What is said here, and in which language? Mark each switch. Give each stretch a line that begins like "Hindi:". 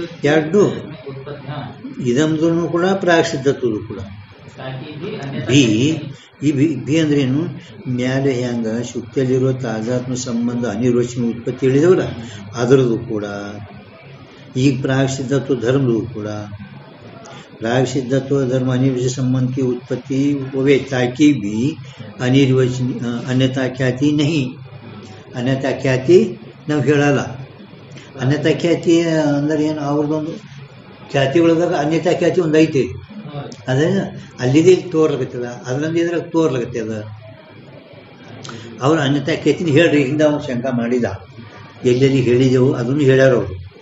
Kannada: ಎರಡು ಇದಂದ್ರೂ ಕೂಡ ಪ್ರಾಗ್ ಸಿದ್ಧತ್ವದು ಕೂಡ. ಬಿ ಅಂದ್ರೇನು, ಮ್ಯಾಲೆ ಹೆಂಗ ಶುಕ್ತಿಯಲ್ಲಿರುವ ತಾಜಾತ್ಮ ಸಂಬಂಧ ಅನಿರ್ವಚನೀಯ ಉತ್ಪತ್ತಿ ಹೇಳಿದವಲ್ಲ ಅದರದ್ದು ಕೂಡ. ಈಗ ಪ್ರಾಗ್ ಸಿದ್ಧತ್ವ ಧರ್ಮದು ಕೂಡ.
Hindi: प्राग सिद्धत्व धर्म अनिर्वचनीय संबंध की उत्पत्ति होवे, ताकि भी अनिर्वचनीय अन्यथा ख्याति नहीं.
Kannada: अन्यथा ख्याति ನಾವು ಹೇಳಲ್ಲ. ಅನ್ಯತಾ ಖ್ಯಾತಿ ಅಂದ್ರೆ ಏನು, ಅವ್ರದ್ದೊಂದು ಖ್ಯಾತಿ ಒಳದಾಗ ಅನ್ಯತಾ ಖ್ಯಾತಿ ಒಂದು ಐತಿ, ಅದೇ ಅಲ್ಲಿದೆ ತೋರ್ಲಕತ್ತದ, ಅದರಲ್ಲಿ ಇದ್ರಾಗ ತೋರ್ಲಕತ್ತದ. ಅವ್ರು ಅನ್ಯತಾ ಖ್ಯಾತಿನ ಹೇಳ್ರಿ, ಹಿಂದೆ ಅವ್ನು ಶಂಕ ಮಾಡಿದ, ಎಲ್ಲೆಲ್ಲಿ ಹೇಳಿದೆವು ಅದನ್ನು ಹೇಳ್ಯಾರ ಅವರು.